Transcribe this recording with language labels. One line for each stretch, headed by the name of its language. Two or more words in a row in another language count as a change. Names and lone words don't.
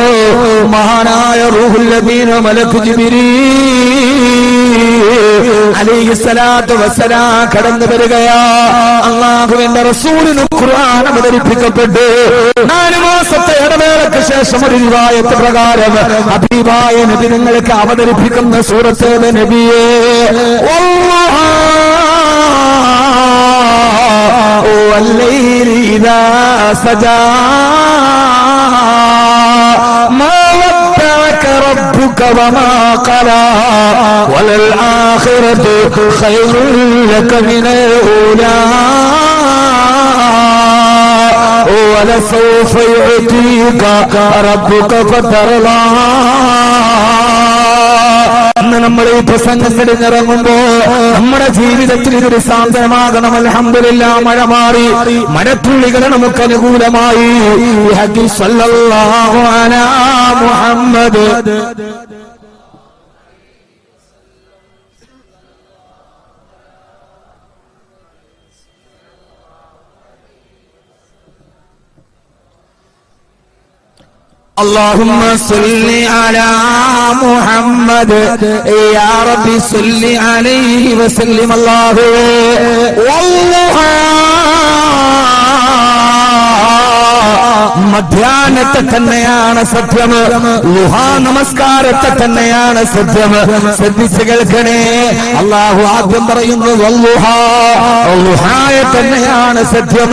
Malayalam: മഹാനായ റൂഹുൽ അമീൻ മലക്ക് ജിബ്രീൽ
Arabic: عليه الصلاة والسلام
Malayalam: കടന്നു വരികയാ. അല്ലാഹുവിന്റെ റസൂലിന് ഖുർആൻ അവതരിപ്പിക്കപ്പെട്ടു. 4 മാസത്തെ ഇടവേളയ്ക്ക് ശേഷം ഒരു റിവായത്ത് പ്രകാരം ഹബീബായ നബി നിങ്ങൾക്ക് അവതരിപ്പിക്കുന്ന സൂറത്ത് നബിയേ
Arabic: والليل إذا سجى ما ودعك ربك وما قلى وللآخرة خير لك من الأولى ولسوف يعطيك ربك فترضى.
Malayalam: നമ്മൾ ഈ പ്രസംഗം കഴിഞ്ഞിറങ്ങുമ്പോ നമ്മുടെ ജീവിതത്തിൽ ഇതൊരു സാന്ത്വനമാകണം. അൽഹംദുലില്ലാഹ്, മഴ മാറി, മഴത്തുള്ളികൾ നമുക്ക് അനുകൂലമായി.
Arabic: صلى الله على محمد. اللهم صل على محمد يا ربي صل عليه وسلم. الله والله
Malayalam: മധ്യാഹ്നത്തെ തന്നെയാണ് സത്യം, ളുഹാ നമസ്കാരത്തെ തന്നെയാണ് സത്യം. ശ്രദ്ധിച്ചു കേൾക്കണേ. അല്ലാഹു ആദ്യം പറയുന്നു ളുഹായെ തന്നെയാണ് സത്യം.